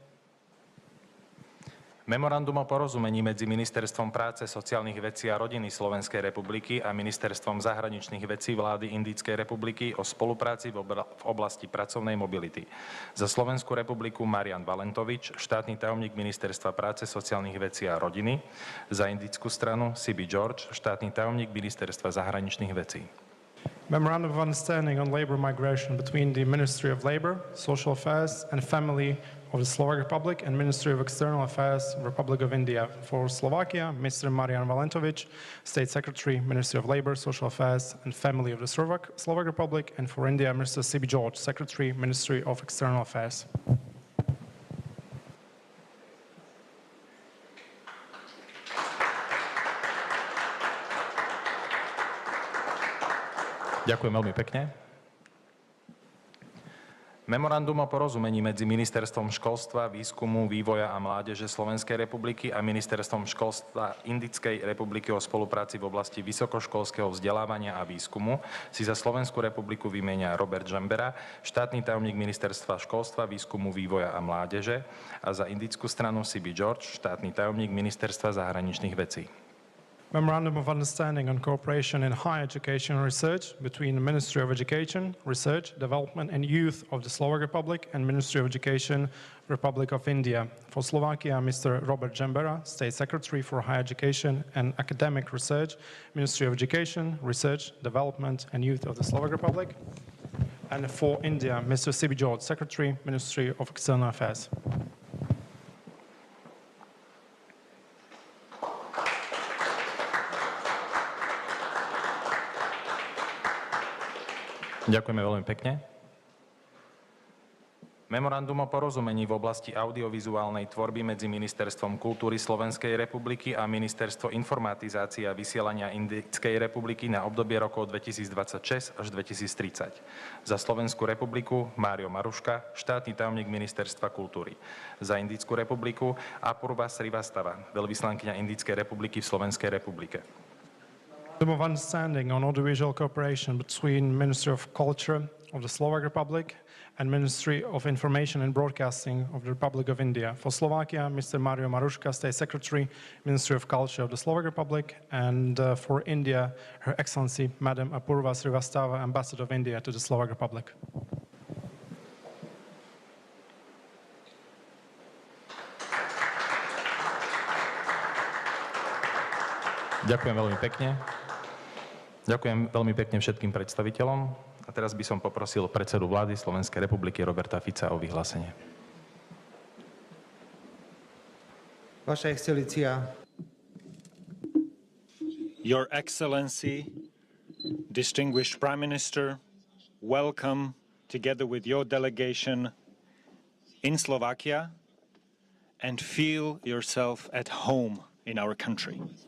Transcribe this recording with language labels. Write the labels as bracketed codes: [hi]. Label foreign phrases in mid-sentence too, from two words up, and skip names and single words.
[sk] Memorandum o porozumení medzi Ministerstvom práce, sociálnych vecí a rodiny Slovenskej republiky a Ministerstvom zahraničných vecí vlády Indickej republiky o spolupráci v oblasti pracovnej mobility. Za Slovenskú republiku Marian Valentovič, štátny tajomník Ministerstva práce, sociálnych vecí a rodiny. Za indickú stranu C.B. George, štátny tajomník Ministerstva zahraničných vecí. [en] Memorandum of Understanding on Labor Migration between the Ministry of Labor, Social Affairs and Family of the Slovak Republic and Ministry of External Affairs, Republic of India. For Slovakia, Mr. Marian Valentovič, State Secretary, Ministry of Labor, Social Affairs and Family of the Slovak Republic, and for India, Mr. C.B. George, Secretary, Ministry of External Affairs. [sk] Ďakujem veľmi pekne. Memorandum o porozumení medzi Ministerstvom školstva, výskumu, vývoja a mládeže Slovenskej republiky a Ministerstvom školstva Indickej republiky o spolupráci v oblasti vysokoškolského vzdelávania a výskumu si za Slovenskú republiku vymenia Robert Džembera, štátny tajomník Ministerstva školstva, výskumu, vývoja a mládeže, a za indickú stranu C.B. George, štátny tajomník Ministerstva zahraničných vecí. [en] Memorandum of Understanding on Cooperation in Higher Education and Research between the Ministry of Education, Research, Development and Youth of the Slovak Republic and Ministry of Education, Republic of India. For Slovakia, Mr. Robert Džembera, State Secretary for Higher Education and Academic Research, Ministry of Education, Research, Development and Youth of the Slovak Republic. And for India, Mr. C.B. George, Secretary, Ministry of External Affairs. [sk] Ďakujeme veľmi pekne. Memorandum o porozumení v oblasti audiovizuálnej tvorby medzi Ministerstvom kultúry Slovenskej republiky a Ministerstvo informatizácie a vysielania Indickej republiky na obdobie rokov 2026 až 2030. Za Slovenskú republiku Mário Maruška, štátny tajomník Ministerstva kultúry. Za Indickú republiku Apurva Srivastava, veľvyslankyňa Indickej republiky v Slovenskej republike. [en] Memorandum of Understanding on Audiovisual Cooperation between Ministry of Culture of the Slovak Republic and Ministry of Information and Broadcasting of the Republic of India. For Slovakia, Mr. Mário Maruška, State Secretary, Ministry of Culture of the Slovak Republic, and for India, Her Excellency, Madam Apurva Srivastava, Ambassador of India to the Slovak Republic. [sk] Ďakujem veľmi pekne. Ďakujem veľmi pekne všetkým predstaviteľom. A teraz by som poprosil predsedu vlády Slovenskej republiky Roberta Fica o vyhlásenie. Vaša Excelencia. [en] Your Excellency, distinguished Prime Minister, welcome together with your delegation in Slovakia and feel yourself at home in our country.